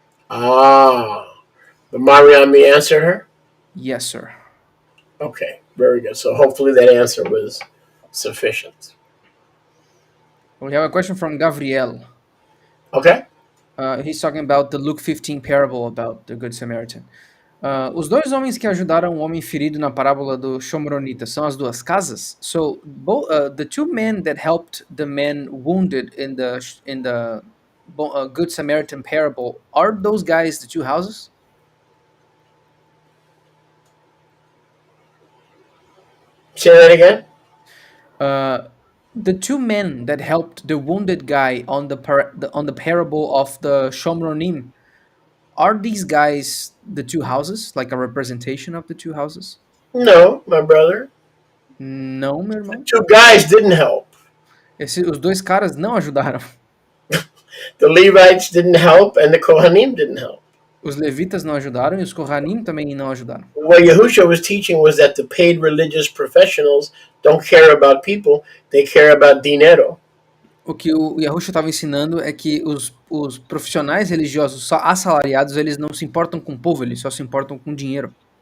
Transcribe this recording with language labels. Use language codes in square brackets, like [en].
[en] Ah, the Mariami answered her? Yes, sir. Okay, very good. So hopefully that answer was sufficient. We have a question from Gabriel. Okay? He's talking about the Luke 15 parable about the Good Samaritan. [pt] Os dois homens que ajudaram o homem ferido na parábola do Shomronita são as duas casas? [en] So, the two men that helped the man wounded in the Good Samaritan parable, are those guys the two houses? Say that again? The two men that helped the wounded guy on the parable of the Shomronim, are these guys the two houses, like a representation of the two houses? No, my brother. [pt] Não, meu irmão. [en] Two guys didn't help. [pt] Os dois caras não ajudaram. [en] The Levites didn't help, and the Kohanim didn't help. [pt] Os levitas não ajudaram e os Kohanim também não ajudaram. [en] What Yahushua was teaching was that the paid religious professionals don't care about people, they care about dinero. [pt] O que o Yahushua estava ensinando é que os profissionais religiosos só assalariados, eles não se importam com o povo, eles só se importam com dinheiro.